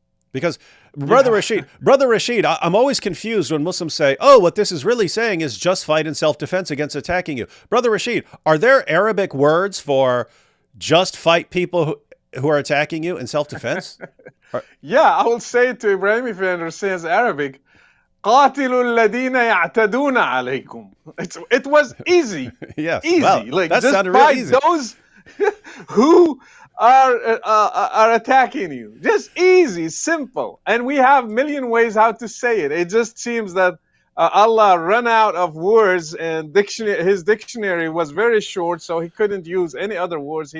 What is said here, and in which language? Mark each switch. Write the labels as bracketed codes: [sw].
[en] Because Brother Rachid, I'm always confused when Muslims say, oh, what this is really saying is just fight in self-defense against attacking you. Brother Rachid, are there Arabic words for just fight people who are attacking you in self-defense? Yeah, I will say it to Ibrahim if he understands Arabic. [ar] قاتلوا الذين يعتدون عليكم. [en] It was easy. Yes. Easy. Wow, like that just sounded real fight easy. Those who are attacking you. Just easy, simple. And we have a million ways how to say it. It just seems that Allah ran out of words, and his dictionary was very short, so he couldn't use any other words.